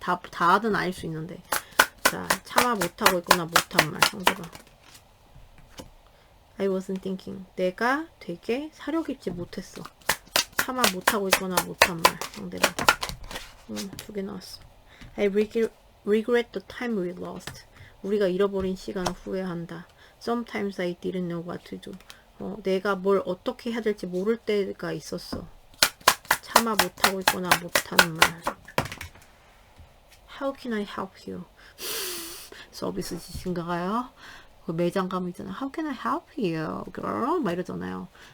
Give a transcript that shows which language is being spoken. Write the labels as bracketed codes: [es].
[ko] 다는 아닐 수 있는데. 자, 참아 못하고 있거나 못한 말 상대방. [en] I wasn't thinking. [ko] 내가 되게 사려 깊지 못했어. 참아 못하고 있거나 못한 말 상대방. 두 개 나왔어. [en] I regret the time we lost. [ko] 우리가 잃어버린 시간을 후회한다. [en] Sometimes I didn't know what to do. [ko] 내가 뭘 어떻게 해야 될지 모를 때가 있었어. 참아 못하고 있거나 못하는 말. [en] How can I help you? [ko] 서비스직인가요? 그 매장 가면 있잖아요. [en] How can I help you, girl? [ko] 막 이러잖아요.